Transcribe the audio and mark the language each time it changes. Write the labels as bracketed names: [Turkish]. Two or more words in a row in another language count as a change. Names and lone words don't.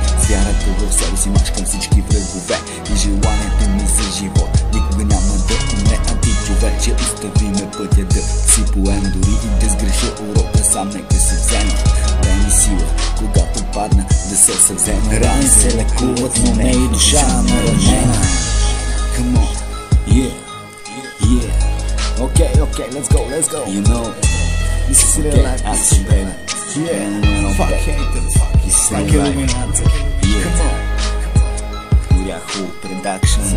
[Bulgarian] С вярата в себе си мачкам всички врагове и желанието ми за живот никога няма да умре. А ти, човече, остави ме пътя да си поема. Дори и да сгреша урока, сам нека се взема. Дай ми сила, когато падна, да се съвзема. Рани се лекуват, но не и душа наранена. [English] Come on, yeah, yeah. Okay, let's go. You know, this is real life action, baby. Yeah, fuck haters. This is real life. Yeah. Come on. Uriahu Production.